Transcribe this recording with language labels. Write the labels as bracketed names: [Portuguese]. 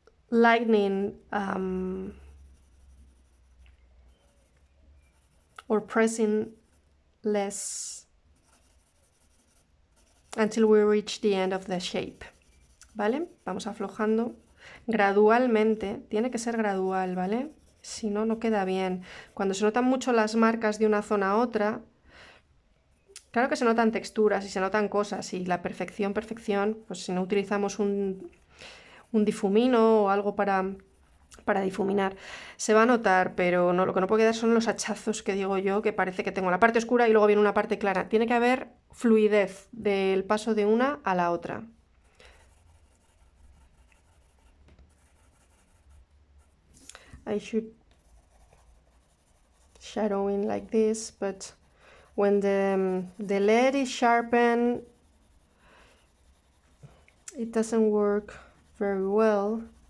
[English] lightening or pressing less until we reach the end of the shape, ¿vale? [Spanish] Vamos aflojando gradualmente, tiene que ser gradual, ¿vale? Si no, no queda bien. Cuando se notan mucho las marcas de una zona a otra, Claro que se notan texturas y se notan cosas y la perfección, pues si no utilizamos un difumino o algo para difuminar, se va a notar, pero no, lo que no puede quedar son los hachazos que digo yo, que parece que tengo la parte oscura y luego viene una parte clara. Tiene que haber fluidez del paso de una a la otra. [English] I should shadowing like this, but when the lead is sharpened, it doesn't work very well.